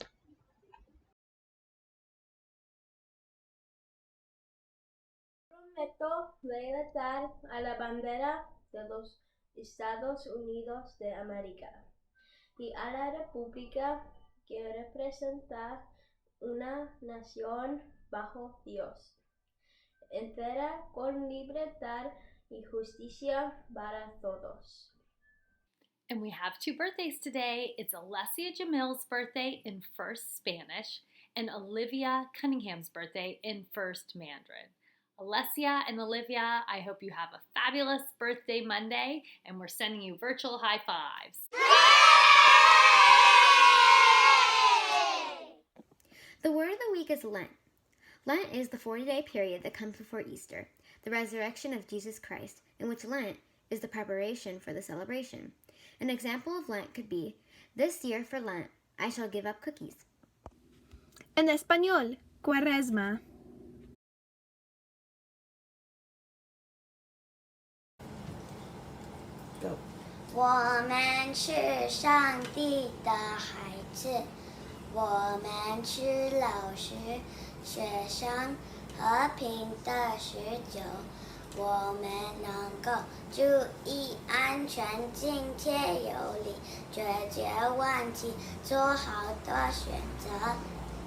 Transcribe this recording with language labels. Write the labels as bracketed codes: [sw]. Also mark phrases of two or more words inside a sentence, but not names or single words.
[es] Prometo lealtad a la bandera de los Estados Unidos de América y a la república que representa una nación bajo Dios, entera con libertad y justicia para todos. [en] And we have 2 birthdays today. It's Alessia Jamil's birthday in First Spanish and Olivia Cunningham's birthday in First Mandarin. Alessia and Olivia, I hope you have a fabulous birthday Monday, and we're sending you virtual high fives. The word of the week is Lent. Lent is the 40-day period that comes before Easter, the resurrection of Jesus Christ, in which Lent is the preparation for the celebration. An example of Lent could be, "This year for Lent, I shall give up cookies." [es] En español, Cuaresma. [zh] 我们是上帝的孩子，我们是老师、学生、和平的使者，我们能够注意安全、敬切有礼，解决问题，做好的选择。